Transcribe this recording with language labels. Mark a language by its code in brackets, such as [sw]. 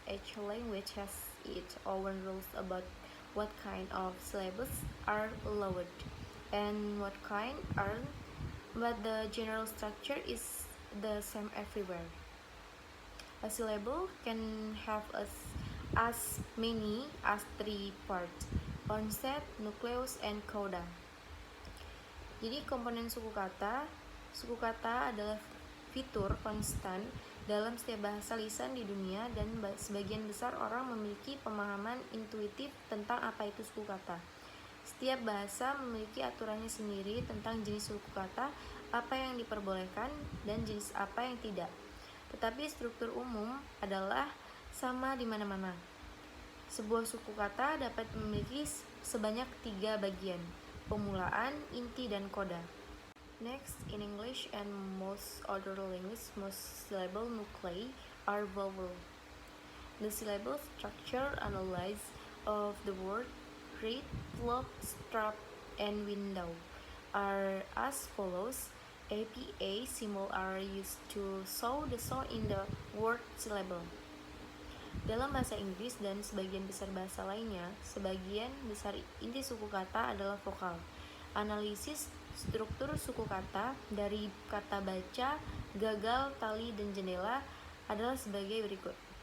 [en] Each language has its own rules about what kind of syllables are allowed and what kind aren't, but the general structure is the same everywhere. A syllable can have as many as 3 parts: onset, nucleus, and coda. [id] Jadi komponen suku kata adalah fitur konstan dalam setiap bahasa lisan di dunia, dan sebagian besar orang memiliki pemahaman intuitif tentang apa itu suku kata. Setiap bahasa memiliki aturannya sendiri tentang jenis suku kata, apa yang diperbolehkan, dan jenis apa yang tidak. tetapi struktur umum adalah sama di mana-mana. Sebuah suku kata dapat memiliki sebanyak 3 bagian: pemulaan, inti, dan koda. [en] Next, in English and most other languages, most syllable nuclei are vowel. The syllable structure analysis of the word read, lock, strap, and window are as follows. APA symbol are used to show the sound in the word syllable. [id] Dalam bahasa Inggris dan sebagian besar bahasa lainnya, sebagian besar inti suku kata adalah vokal. Analisis struktur suku kata dari kata baca, gagal, tali, dan jendela adalah sebagai berikut.